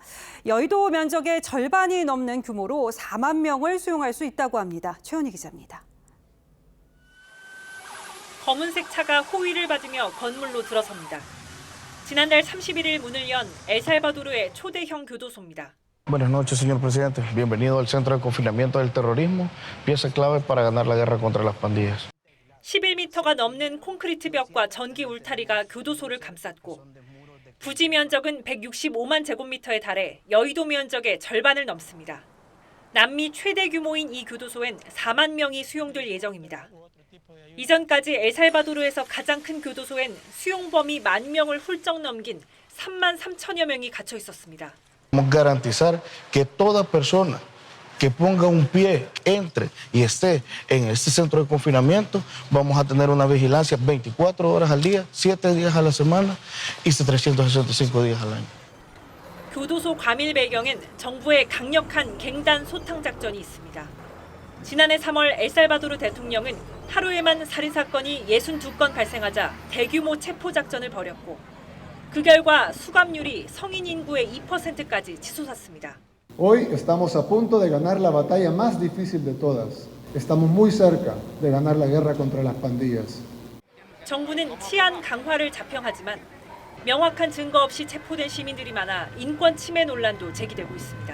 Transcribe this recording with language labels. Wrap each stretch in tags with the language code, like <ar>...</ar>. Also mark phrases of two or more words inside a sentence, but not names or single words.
<ko>여의도 면적의 절반이 넘는 규모로 4만 명을 수용할 수 있다고 합니다. 최원희 기자입니다. 검은색 차가 호위를 받으며 건물로 들어섭니다. 지난달 31일 문을 연 엘살바도르의 초대형 교도소입니다.</ko> <es>Buenas noches, señor presidente. Bienvenido al Centro de Confinamiento del Terrorismo, pieza clave para ganar la guerra contra las pandillas.</es> <ko>11m가 넘는 콘크리트 벽과 전기 울타리가 교도소를 감쌌고 부지 면적은 165만 제곱미터에 달해 여의도 면적의 절반을 넘습니다. 남미 최대 규모인 이 교도소엔 4만 명이 수용될 예정입니다. 이전까지 엘살바도르에서 가장 큰 교도소엔 수용 범위 10,000명을 훌쩍 넘긴 3만 3천여 명이 갇혀 있었습니다.</ko> <es>Vamos a garantizar que toda persona que ponga un pie, entre y esté en este centro de confinamiento, vamos a tener una vigilancia 24 horas al día, 7 días a la semana y 365 días al año.</es> <ko>교도소 과밀 배경엔 정부의 강력한 갱단 소탕 작전이 있습니다. 지난해 3월 엘살바도르 대통령은 하루에만 살인사건이 62건 발생하자 대규모 체포 작전을 벌였고 그 결과 수감률이 성인 인구의 2%까지 치솟았습니다.</ko> <es>Hoy estamos a punto de ganar la batalla más difícil de todas. Estamos muy cerca de ganar la guerra contra las pandillas.</es> <ko>정부는 치안 강화를 자평하지만 명확한 증거 없이 체포된 시민들이 많아 인권 침해 논란도 제기되고 있습니다.</ko>